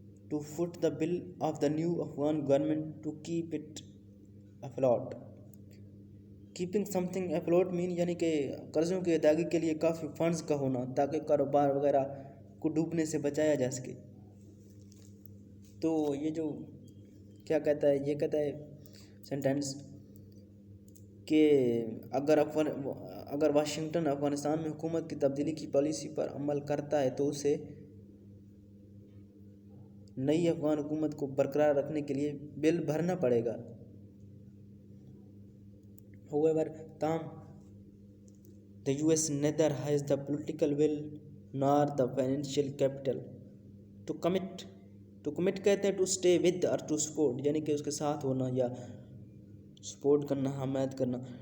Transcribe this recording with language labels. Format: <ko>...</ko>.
<en>To foot the bill of the new Afghan government to keep it afloat. Keeping something afloat</en> <ur>مین یعنی کہ قرضوں کی ادائیگی کے لیے کافی فنڈز کا ہونا تاکہ کاروبار وغیرہ کو ڈوبنے سے بچایا جا سکے. تو یہ جو کیا کہتا ہے، یہ کہتا ہے سینٹینس کہ اگر واشنگٹن افغانستان میں حکومت کی تبدیلی کی پالیسی پر عمل کرتا ہے تو اسے نئی افغان حکومت کو برقرار رکھنے کے لیے بل بھرنا پڑے گا.</ur> <en>However,</en> <ur>تاہم</ur> <en>the US neither has the political will nor the financial capital to commit. To commit</en> <ur>کہتے ہیں</ur> <en>to stay with or to support،</en> <ur>یعنی کہ اس کے ساتھ ہونا یا سپورٹ کرنا، حمایت کرنا.</ur>